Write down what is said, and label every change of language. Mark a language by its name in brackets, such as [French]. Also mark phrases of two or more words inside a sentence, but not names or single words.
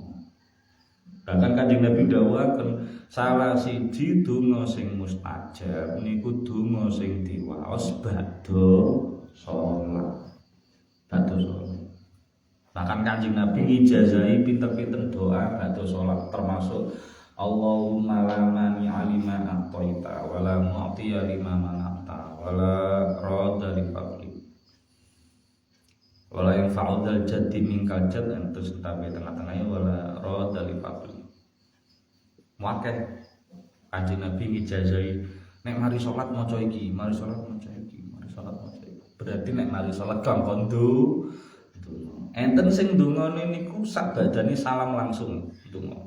[Javanese] Bahkan Kanjeng Nabi dawuhaken salah siji donga sing mustajab niku donga sing diwaos badha salat. Badha salat. Bahkan Kanjeng Nabi ngijazahi pinter-pinter doa badha salat termasuk [Arabic] اللهم لا مانع لما أعطيت ولا معطي لما منعت ولا راد لفضلك ولا ينفع ذا الجد منك الجد [Javanese] entus tabe tengah-tengahnya [Arabic] ولا راد لفضلك. [Javanese] Muakeh Kanjeng Nabi ngijazahi nek mari salat maca iki, mari salat maca iki, mari salat maca iki. Berarti nek mari salat kanggo enten sing ndongane niku sak badane salam langsung ndonga.